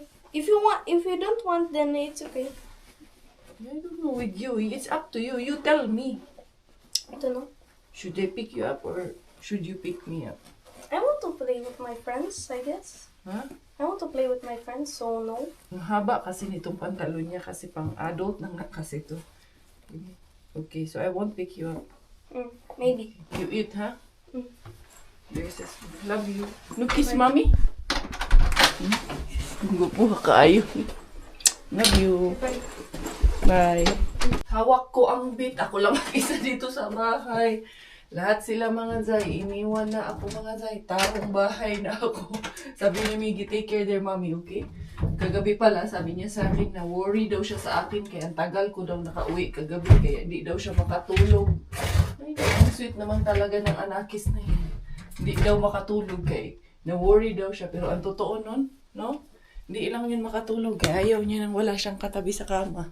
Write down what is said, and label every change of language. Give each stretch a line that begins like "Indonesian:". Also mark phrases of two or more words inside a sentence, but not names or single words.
English: If you don't want, then it's okay. I don't know with you. It's up to you. You tell me. I don't know. Should I pick you up or should you pick me up? I want to play with my friends, I guess. Huh? I want to play with my friends, so no.
Filipino: Ang haba kasi nitong pantalon niya kasi pang adult na nga kasi to.
English: Okay, so I won't pick you up. Maybe. You eat, huh? Mm. There's this. Love you. No kiss, mommy?
Cebuano: Gupo kaayo.
English: Love you. Bye.
Filipino: Hawak ko ang bit. Ako lang isa dito sa bahay. Lahat sila mga Zay. Iniwan na ako mga Zay. Tarong bahay na ako. Sabi ni Miggy,
English: take care their mommy, okay?
Filipino: Kagabi pala, sabi niya sa akin na worry daw siya sa akin. Kaya ang tagal ko daw nakauwi kagabi. Kaya di daw siya makatulog. Ay, ang sweet naman talaga ng anakis na yun. Hindi daw makatulog kay na-worry daw siya. Pero ang totoo nun, no? Hindi lang yun makatulog. Kaya ayaw niya nang wala siyang katabi sa kama.